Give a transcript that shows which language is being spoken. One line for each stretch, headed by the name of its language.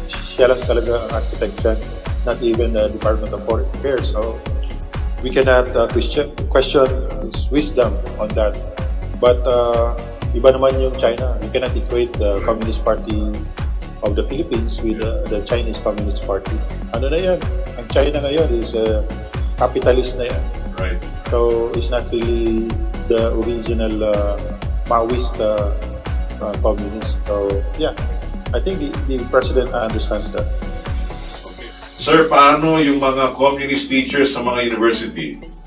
Filipino: Siya lang talaga ang
English: architect dyan, not even the Department of Foreign Affairs. So, we cannot question his wisdom on that. But,
Filipino: iba naman yung China.
English: We cannot equate the Communist Party of the Philippines with the Chinese Communist Party.
Filipino: Ano na yan? Ang China ngayon
English: is capitalist
Filipino: na yan.
English: Right. So, it's not really the original Maoist communist. So, yeah. I think the President understands that. Okay.
Filipino: Sir, paano yung mga
English: communist teachers
Filipino: sa mga university?